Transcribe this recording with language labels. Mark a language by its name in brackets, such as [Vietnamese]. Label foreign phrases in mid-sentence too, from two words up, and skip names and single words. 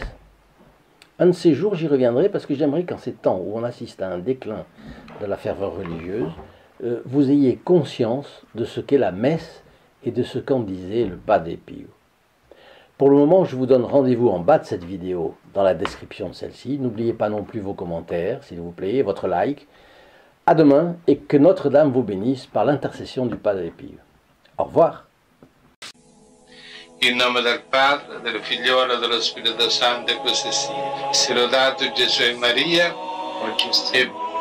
[French] Un de ces jours, j'y reviendrai parce que j'aimerais qu'en ces temps où on assiste à un déclin de la ferveur religieuse, vous ayez conscience de ce qu'est la messe et de ce qu'en disait le Padre Pio. Pour le moment, je vous donne rendez-vous en bas de cette vidéo, dans la description de celle-ci. N'oubliez pas non plus vos commentaires, s'il vous plaît, votre like. À demain, et que Notre-Dame vous bénisse par l'intercession du Padre Pio. Au revoir. [Italian] In nome del Padre, del Figliolo e dello Spirito Santo, e così sia. Sia lodato Gesù e Maria, e